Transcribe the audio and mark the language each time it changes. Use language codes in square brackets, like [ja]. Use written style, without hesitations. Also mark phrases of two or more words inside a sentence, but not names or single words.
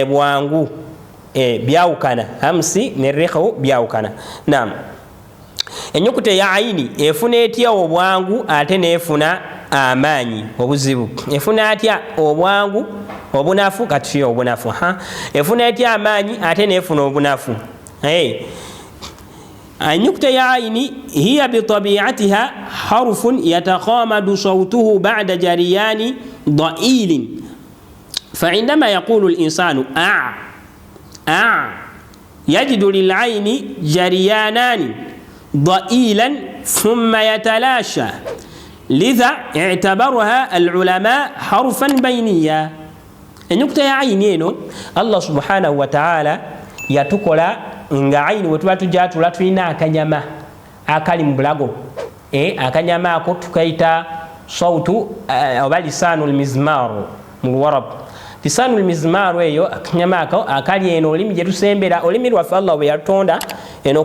[lg] bwangu byawukana hamusi ne rikhu byawukana naam ennyukuta eya ayini efuna etya obwangu ate neefuna amaanyi obuzibu efuna atya obwangu obunafu kati obunafu efuna etya amaanyi ate neefuna obunafu [ar] النكتة يا عيني هي بطبيعتها حرف يتخامد صوته بعد جريان ضئيل فعندما يقول الإنسان يجد للعين جريانان ضئيلا ثم يتلاشى لذا اعتبرها العلماء حرفا بينيا النكتة يا عيني الله سبحانه وتعالى يتقول [lg] nga ayini wetuba tujatula tulina akanyama akali mu bulago akanyama ako tukaita sautu oba [ar] لسان المزمار [lg] mu Luwarab [ar] لسان المزمار [lg] eyo akanyama ako akali eno olimi gye tusembera olimi lwaffe Allah bwe yatonda eno